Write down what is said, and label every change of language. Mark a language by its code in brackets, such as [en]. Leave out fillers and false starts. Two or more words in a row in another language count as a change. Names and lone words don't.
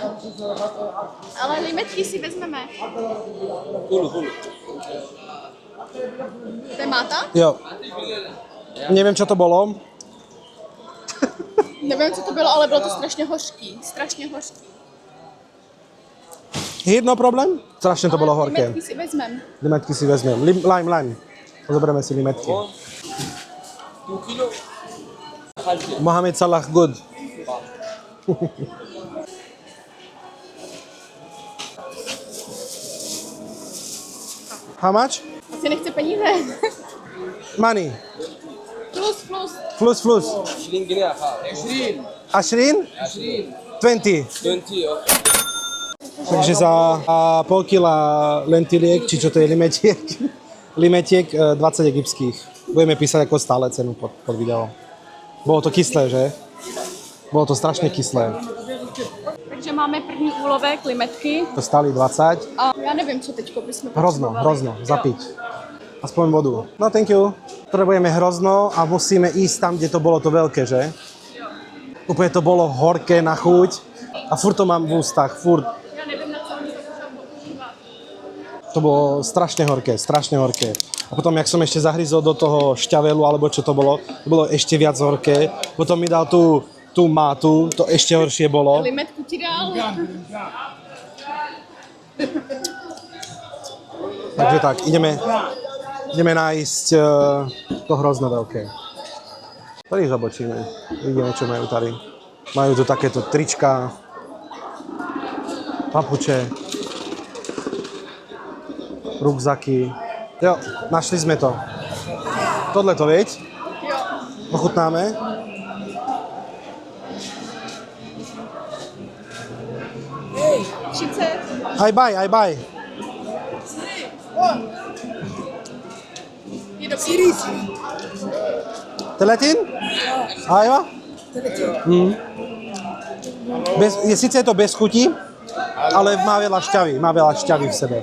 [sk] Ale limetky si vezmeme. To je máta? Jo. Neviem, čo to bolo. [cs] Nevím, co to bylo, ale bylo to strašně hořký. Strašně hořký. [sk] Jedno problém? Strašne to bolo horké. Limetky si vezmem. Limetky si vezmem. Lime. Zoberieme si limetky. [ar] 2 كيلو. [en] Mohamed Salah, good. How much? [cs] Asi nechce peníze. [en] Money. Plus. [ar] Flus. 20 جنيه يا خالد. 20? 20. 20 اوكي. [sk] Takže za pol kila lentiliek, či čo to je limetiek 20 egyptských. Budeme písať ako stále cenu pod video. Bolo to kyslé, že? Bolo to strašne kyslé. [cs] Takže máme první úlovek, limetky. [sk] To stáli 20. [cs] A já nevím, co teďko bychom [sk] Hrozno, zapiť. Aspoň vodu. [en] No, thank you. [sk] Potrebujeme hrozno a musíme ísť tam, kde to bolo to veľké, že? Úplne to bolo horké na chuť a furt to mám v ústach, furt. [cs] Já nevím, na co oni to používat. [sk] To bolo strašne horké. A potom, jak som ešte zahryzol do toho šťavelu, alebo čo to bolo ešte viac horké. Potom mi dal tú mátu, to ešte horšie bolo. Limetku ti dal. Takže tak, ideme nájsť to hrozno veľké. Tady zabočíme, vidíme, čo majú tady. Majú tu takéto trička, papuče, rukzaky. Jo, našli sme to. Tohle to, veď? Jo. Ochutnáme. [en] Hey, 30. I buy. [cs] Je dobrý. [ar] Teletin? Ajva? [sk] Sice je to bez chuti, ale má veľa šťavy v sebe.